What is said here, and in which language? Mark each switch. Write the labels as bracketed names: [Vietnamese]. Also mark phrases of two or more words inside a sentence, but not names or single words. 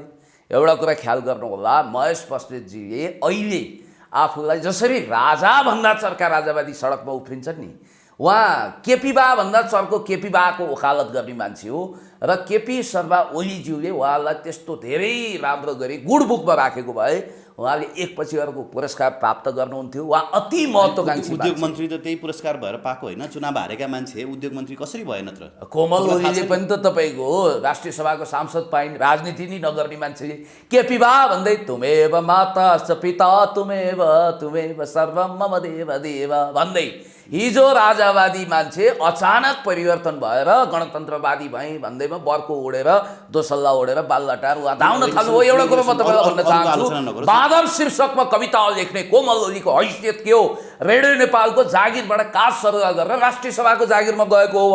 [Nepali] एउटा कुरा ख्याल गर्नु होला, महेश बस्नेतजीले अहिले आफूलाई जसरी राजा भन्दा चर्का राजावादी सडकमा उफ्रिन्छन् नि, उहाँ केपी बा भन्दा चर्को केपी बाको वकालत गर्ने मान्छे हो र केपी शर्मा ओलीज्यूले उहाँलाई त्यस्तो धेरै राम्रो गरी [English] good book [Nepali] राखेको भए उहाँले एकपछि अर्को पुरस्कार प्राप्त गर्नुहुन्थ्यो। उहाँ अति महत्त्वकांक्षी उद्योग मन्त्री त त्यही पुरस्कार भएर पाएको होइन, चुनाव हारेका मान्छे उद्योग मन्त्री कसरी भएन त? कोमल ओलीले पनि त तपाईँको राष्ट्रिय सभाको सांसद पाइन्, राजनीति नै नगर्ने मान्छे केपी बा भन्दै [Sanskrit] तुमेव माता च पिता तुमेव सर्वम मम देव देव [Nepali] भन्दै हिजो राजावादी मान्छे अचानक परिवर्तन भएर गणतन्त्रवादी भए भन्दैमा बर्को ओढेर दोसल्ला ओढेर बालटार उहाँ धाउन थाल्नु हो। एउटा कुरो म तपाईँलाई भन्न चाहन्छु, बादल शीर्षकमा कविता लेख्ने कोमल ओलीको हैसियत के हो? रेडियो नेपालको जागिरबाट काज सरुवा गरेर राष्ट्रिय सभाको जागिरमा गएको हो।